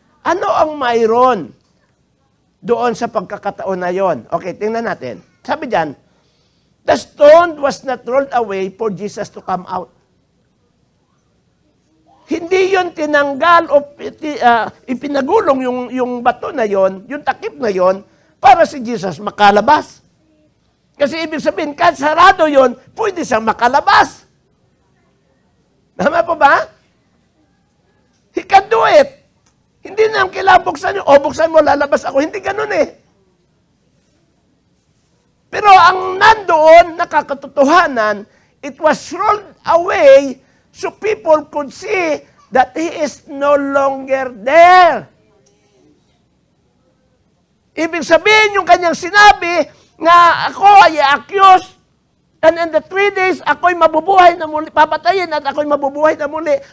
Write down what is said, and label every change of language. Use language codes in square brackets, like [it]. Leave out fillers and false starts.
[tl] Ano ang mayroon doon sa pagkakataon na yon? Okay, tingnan natin. Sabi diyan, [en] the stone was not rolled away for Jesus to come out. [tl] Hindi yon tinanggal o ipinagulong yung bato na yon, yung takip na yon, para si Jesus makalabas. Kasi ibig sabihin, kahit sarado yon, pwede siyang makalabas. Tama po ba? [en] He can do it. [tl] Hindi na kailangan buksan nyo. O, buksan mo, lalabas ako. Hindi ganun eh. Pero ang nandoon, nakakatotohanan, [en] it was rolled away so people could see that He is no longer there. [tl] Ibig sabihin, yung kanyang sinabi, na ako ay accused, [en] and in the 3 days, [tl] ako'y mabubuhay na muli, papatayin at ako'y mabubuhay na muli.